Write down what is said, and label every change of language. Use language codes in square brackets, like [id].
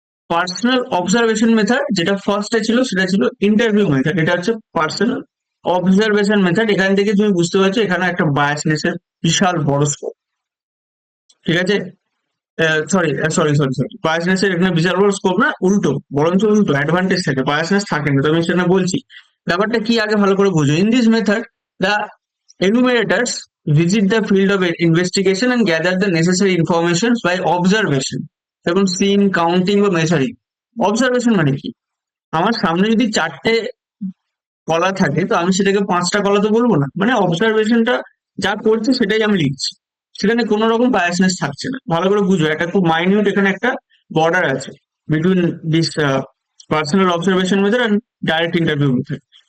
[bn] Personal observation method যেটা ফার্স্টে ছিল সেটা ছিল ইন্টারভিউ মেথড, এটা হচ্ছে পার্সোনাল অবজারভেশন মেথড। এখান থেকে তুমি বুঝতে পারছো এখানে একটা বায়াসনেস এর বিশাল বড় স্কোপ, ঠিক আছে। Sorry sorry sorry sorry biasness এর এখানে বিশাল বড় স্কোপ না, উল্টো, বরঞ্চ উল্টো অ্যাডভান্টেজ থাকে, বায়াসনেস থাকে না। তো আমি সেটা বলছি, ব্যাপারটা কি আগে ভালো করে বুঝো। [en] In this method the enumerators visit the field of investigation and gather the necessary information by observation, এবং seeing counting বা measuring. [bn] অবজারভেশন মানে কি, আমার সামনে যদি 4টে কলা থাকে, তো আমি সেটাকে 5টা কলা তো বলবো না, মানে অবজারভেশনটা যা করছে সেটাই আমি লিখছি, সেখানে কোনো রকম বায়াসনেস থাকছে না। ভালো করে বুঝো, একটা খুব মাইনিউট এখানে একটা বর্ডার আছে between this personal observation method and direct interview method.